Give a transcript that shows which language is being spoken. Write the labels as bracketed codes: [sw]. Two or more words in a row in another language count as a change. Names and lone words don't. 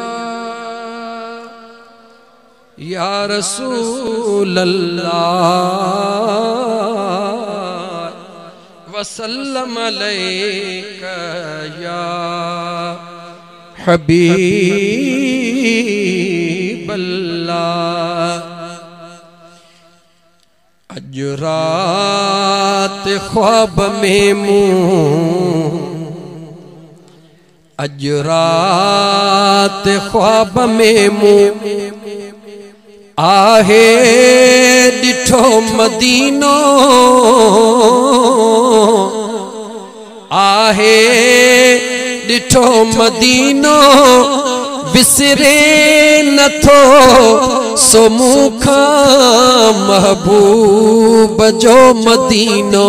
[ar] يا رسول الله وسلام عليك يا حبيب الله. [ur] اج رات خواب میں اج رات خواب میں [sd] आहे डिठो मदीनो, आहे डिठो मदीनो, विसरे नथो सो मुखा महबूब जो मदीनो।